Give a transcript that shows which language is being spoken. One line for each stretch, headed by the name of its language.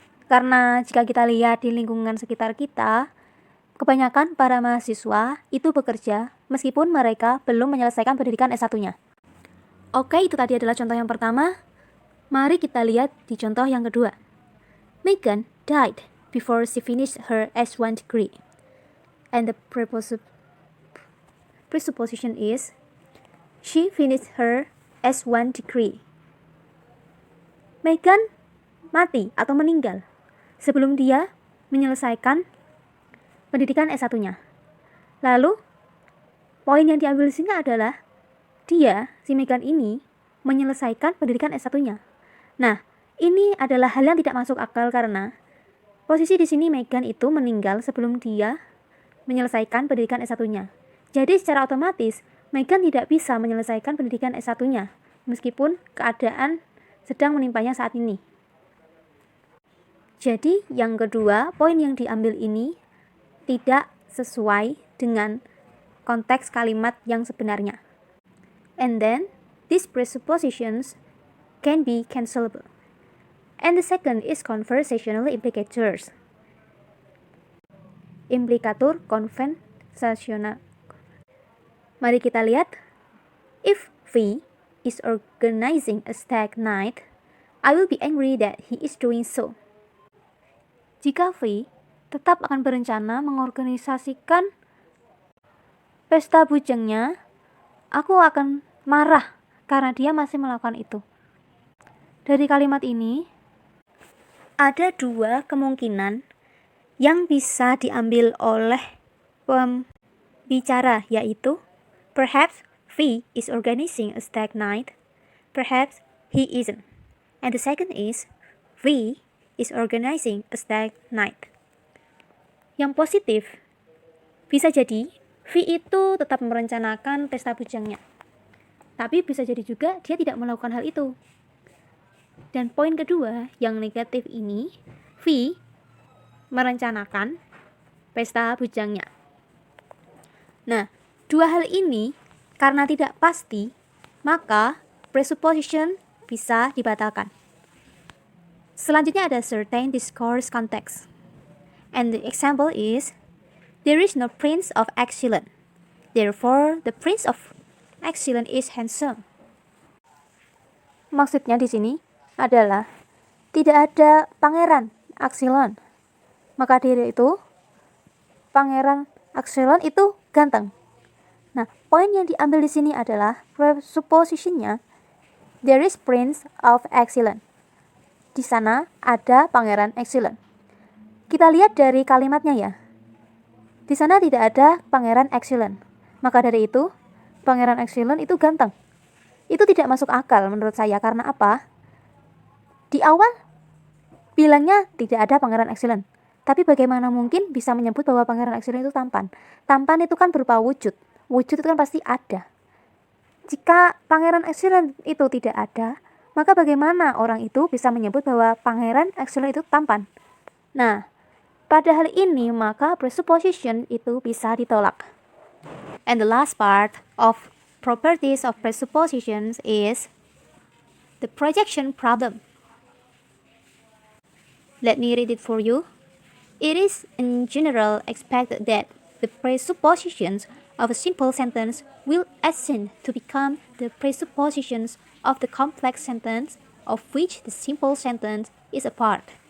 Indonesian: Karena jika kita lihat di lingkungan sekitar kita, kebanyakan para mahasiswa itu bekerja meskipun mereka belum menyelesaikan pendidikan S1-nya. Oke, itu tadi adalah contoh yang pertama. Mari kita lihat di contoh yang kedua.
English: Meghan died before she finished her S1 degree. And the presupposition is she finished her S1 degree.
Indonesian: Meghan mati atau meninggal sebelum dia menyelesaikan pendidikan S1-nya. Lalu, poin yang diambil di sini adalah si Meghan ini menyelesaikan pendidikan S1-nya. Nah, ini adalah hal yang tidak masuk akal karena posisi di sini Meghan itu meninggal sebelum dia menyelesaikan pendidikan S1-nya. Jadi secara otomatis Meghan tidak bisa menyelesaikan pendidikan S1-nya meskipun keadaan sedang menimpanya saat ini. Jadi yang kedua, poin yang diambil ini tidak sesuai dengan konteks kalimat yang sebenarnya.
English: And then, these presuppositions can be cancelable. And the second is conversational implicators.
Indonesian: Implikatur konversasional. Mari kita lihat.
English: If V is organizing a stag night, I will be angry that he is doing so.
Indonesian: Jika V tetap akan berencana mengorganisasikan pesta bujangnya, aku akan marah karena dia masih melakukan itu. Dari kalimat ini, ada dua kemungkinan yang bisa diambil oleh pembicara, yaitu
English: perhaps V is organizing a stag night, perhaps he isn't. And the second is V is organizing a stag night.
Indonesian: Yang positif, bisa jadi V itu tetap merencanakan pesta bujangnya. Tapi bisa jadi juga dia tidak melakukan hal itu. Dan poin kedua, yang negatif ini, V merencanakan pesta bujangnya. Nah, dua hal ini karena tidak pasti, maka presupposition bisa dibatalkan. Selanjutnya ada
English: certain discourse context. And the example is, there is no prince of excellence. Therefore, the prince of excellence is handsome.
Indonesian: Maksudnya di sini adalah tidak ada pangeran Axelon. Maka dari itu pangeran Axelon itu ganteng. Nah, poin yang diambil di sini adalah presuppositionnya
English: there is prince of excellence.
Indonesian: Di sana ada pangeran excellent. Kita lihat dari kalimatnya ya. Di sana tidak ada pangeran excellent. Maka dari itu, pangeran excellent itu ganteng. Itu tidak masuk akal menurut saya. Karena apa? Di awal bilangnya tidak ada pangeran excellent. Tapi bagaimana mungkin bisa menyebut bahwa pangeran excellent itu tampan? Tampan itu kan berupa wujud. Wujud itu kan pasti ada. Jika pangeran excellent itu tidak ada, maka bagaimana orang itu bisa menyebut bahwa pangeran excellent itu tampan? Nah, pada hal ini maka presupposition itu bisa ditolak.
English: And the last part of properties of presuppositions is the projection problem. Let me read it for you. It is in general expected that the presuppositions of a simple sentence will ascend to become the presuppositions of the complex sentence of which the simple sentence is a part.